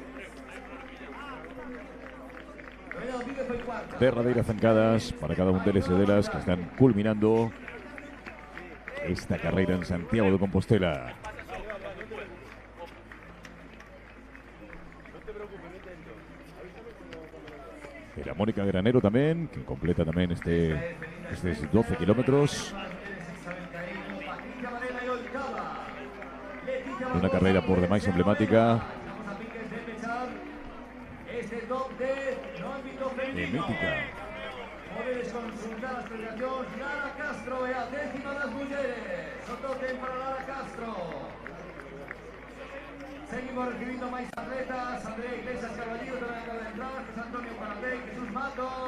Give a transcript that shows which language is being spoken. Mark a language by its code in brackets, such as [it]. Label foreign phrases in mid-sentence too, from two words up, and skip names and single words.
[gl] Begoña Domínguez foi cuarta. Derradeiras zancadas para cada un deles e delas que están culminando esta carreira en Santiago de Compostela. [es] Era Mónica Granero también, que completa también estos 12 kilómetros. Una carrera por demás emblemática y mítica. [gl] Podedes consultar a explicación Lara Castro e a 10ª das mulleres. O totem para Lara Castro. [es] Seguimos recibiendo [gl] máis atletas. Andrea Iglesias Carballido tamén acaba de entrar. José Antonio Paratey, Jesús Mato.